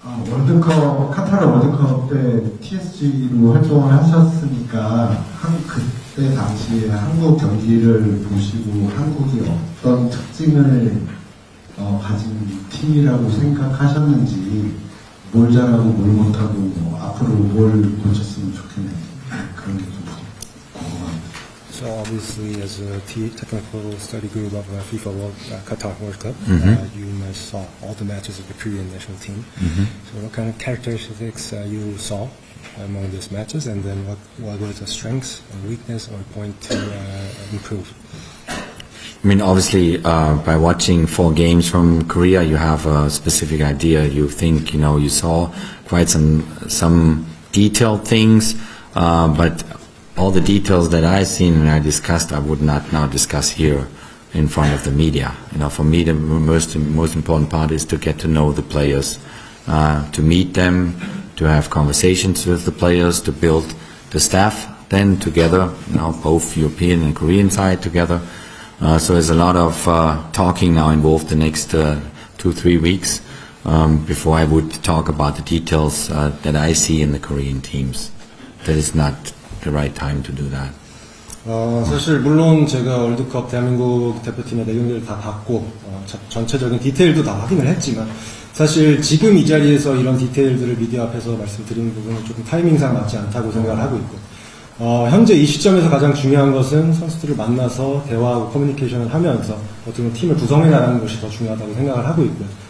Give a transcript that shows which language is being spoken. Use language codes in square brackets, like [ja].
[ko] 카타르 월드컵 때 TSG로 활동을 하셨으니까 그때 당시에 한국 경기를 보시고 한국이 어떤 특징을 가진 팀이라고 생각하셨는지, 뭘 잘하고 뭘 못하고 앞으로 뭘 고쳤으면 좋겠는지 그런 게 좀 궁금합니다. [en] So obviously, as a technical study group of FIFA Qatar World Cup, you must saw all the matches of the Korean national team. So what kind of characteristics you saw among these matches, and then what was the strengths and weakness or point to improve? I mean, obviously, by watching 4 games from Korea, you have a specific idea. You think, you saw quite some detailed things, but all the details that I've seen and I discussed, I would not now discuss here in front of the media. For me, the most important part is to get to know the players, to meet them, to have conversations with the players, to build the staff then together, both European and Korean side together. So there's a lot of talking now involved the next 2-3 weeks before I would talk about the details that I see in the Korean teams. That is not the right time to do that. [ko] 사실 물론 제가 월드컵 대한민국 대표팀의 내용들을 다 봤고 전체적인 디테일도 다 확인을 했지만, 사실 지금 이 자리에서 이런 디테일들을 미디어 앞에서 말씀드리는 부분은 조금 타이밍상 맞지 않다고 생각을 하고 있고, 현재 이 시점에서 가장 중요한 것은 선수들을 만나서 대화하고 커뮤니케이션을 하면서 어떻게 보면 팀을 구성해 나가는 것이 더 중요하다고 생각을 하고 있고요.